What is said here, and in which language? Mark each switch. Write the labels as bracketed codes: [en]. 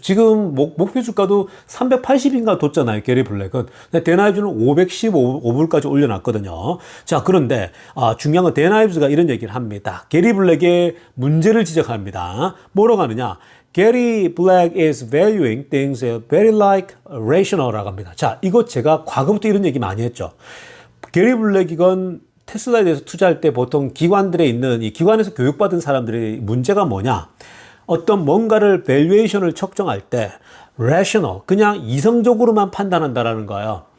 [ko] 지금 목표 주가도 380인가 뒀잖아요. 게리 블랙은. 댄 아이브스는 515불까지 올려놨거든요. 자, 그런데, 중요한 건 댄 아이브스가 이런 얘기를 합니다. 게리 블랙의 문제를 지적합니다. 뭐라고 하느냐. [en] Gary Black is valuing things very like rational [ko] 라고 합니다. 자, 이거 제가 과거부터 이런 얘기 많이 했죠. 게리 블랙이건 테슬라에 대해서 투자할 때 보통 기관들에 있는 이 기관에서 교육받은 사람들의 문제가 뭐냐? 어떤 뭔가를 밸류에이션을 측정할 때 rational, 그냥 이성적으로만 판단한다라는 거예요.